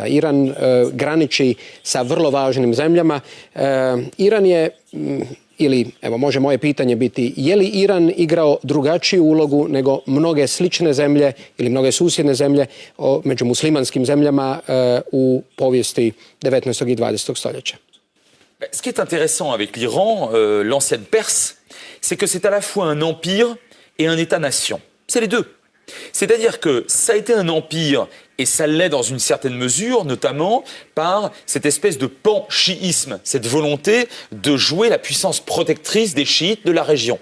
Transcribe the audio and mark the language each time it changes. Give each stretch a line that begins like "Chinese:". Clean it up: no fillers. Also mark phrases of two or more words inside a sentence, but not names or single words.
Croatian: Iran graniči sa vrlo važnim zemljama. Iran je ili, evo može moje pitanje biti, je li Iran igrao drugačiju ulogu nego mnoge slične zemlje ili mnoge susjedne zemlje među muslimanskim zemljama u povijesti 19. i 20. stoljeća?
French: Ce qui est intéressant avec l'Iran, l'ancienne Perse, c'est que c'est à la fois un empire et un État-nation. C'est les deux. C'est-à-dire que ça a été un empire, et ça l'est dans une certaine mesure, notamment par cette espèce de pan-chiisme, cette volonté de jouer la puissance protectrice des chiites de la région.